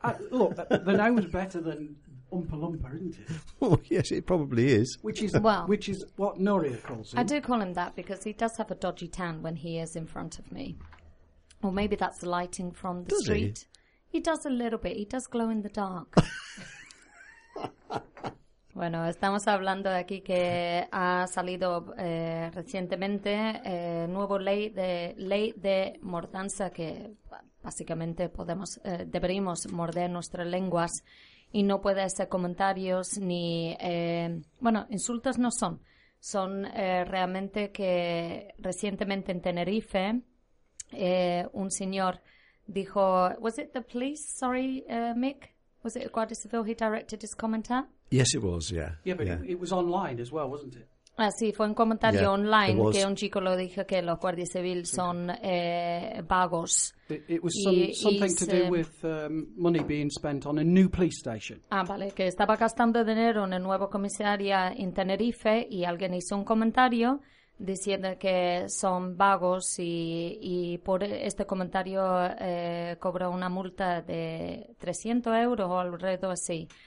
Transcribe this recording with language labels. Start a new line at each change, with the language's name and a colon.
English: look, the gnome's better than... Oompa Loompa, isn't it? Well, yes, it probably is. Which is what Nuria calls him. I do call him that because he does have a dodgy tan when he is in front of me. Or maybe that's the lighting from the street. He does a little bit. He does glow in the dark.
Spanish: Bueno, estamos hablando aquí que ha salido recientemente nuevo ley de mordaza que básicamente deberíamos morder nuestras lenguas. Y no puede ser comentarios ni... insultos no son. Son realmente que recientemente en Tenerife un señor dijo...
English: Was it the police? Sorry, Mick. Was it Guardia Civil? He directed his comment at? Yes, it was, yeah. Yeah, but yeah. It was online as well, wasn't it?
Spanish: Sí, fue un comentario online que un chico lo dijo que los guardias civiles son vagos.
English: It was something to do with money being spent on a new police station.
Spanish: Vale, que estaba gastando dinero en el nuevo comisaría en Tenerife y alguien hizo un comentario diciendo que son vagos y por este comentario cobró una multa de €300 o alrededor así.